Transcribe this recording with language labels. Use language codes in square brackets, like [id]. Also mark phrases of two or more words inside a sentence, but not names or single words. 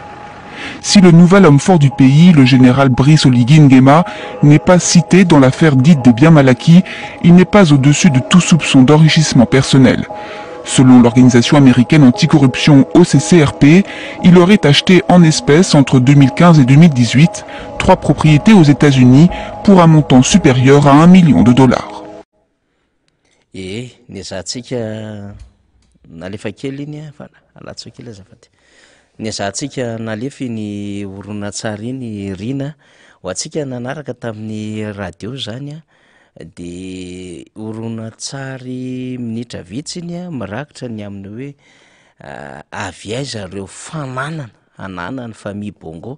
[fr] Si le nouvel homme fort du pays, le général Brice Oligui Nguema, n'est pas cité dans l'affaire dite des biens mal acquis, il n'est pas au-dessus de tout soupçon d'enrichissement personnel. Selon l'organisation américaine anticorruption OCCRP, il aurait acheté en espèces entre 2015 et 2018 3 propriétés aux États-Unis pour un montant supérieur à $1 million. [mg] Nizahantsika nalefa kely iny alatso kely azafady. Nizahantsika nalefy ny horonan-tsary iny Rina ho antsika nanaraka tamin'ny radio zany de horonan-tsary minitra vitsy iny mirakitra ny amin'ny hoe avy aiza reo fananana ananany famille Bongo.